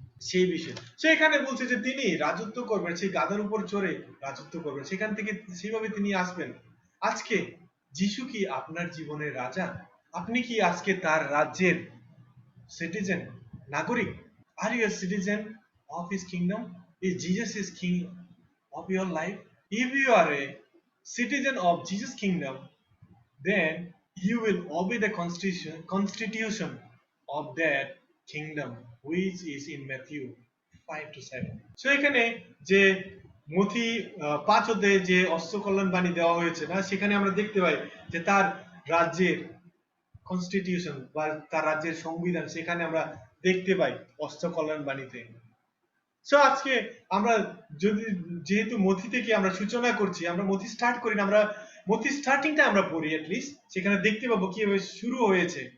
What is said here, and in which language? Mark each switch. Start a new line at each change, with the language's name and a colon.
Bangla: সেই বিষয়ে সেখানে বলছে যে তিনি রাজত্ব করবেন, সেই গাধার উপর চড়ে রাজত্ব করবেন, সেখান থেকে সেইভাবে তিনি আসবেন। আজকে যিশু কি আপনার জীবনের রাজা? আপনি কি আজকে তার রাজ্যের সিটিজেন, নাগরিক?
English: Are you a citizen of his kingdom? Is Jesus is king of your life? If you are a citizen of Jesus' kingdom, then you will obey the constitution of that kingdom, which is in Matthew 5-7.
Bangla: So এখানে যে মথি 5 অধ্যায়ে যে অস্ত্র কল্যাণ বাণী দেওয়া হয়েছে না, সেখানে আমরা দেখতে পাই যে তার রাজ্যের কনস্টিটিউশন বা তার রাজ্যের সংবিধান সেখানে আমরা দেখতে পাই অস্ত্র কল্যাণ বাণীতে। সো আজকে আমরা যেহেতু মথি থেকে আমরা সূচনা করছি, আমরা মথি স্টার্ট করি না, আমরা মথি স্টার্টিংটা আমরা পড়ি এটলিস্ট, সেখানে দেখতে পাবো কিভাবে শুরু হয়েছে।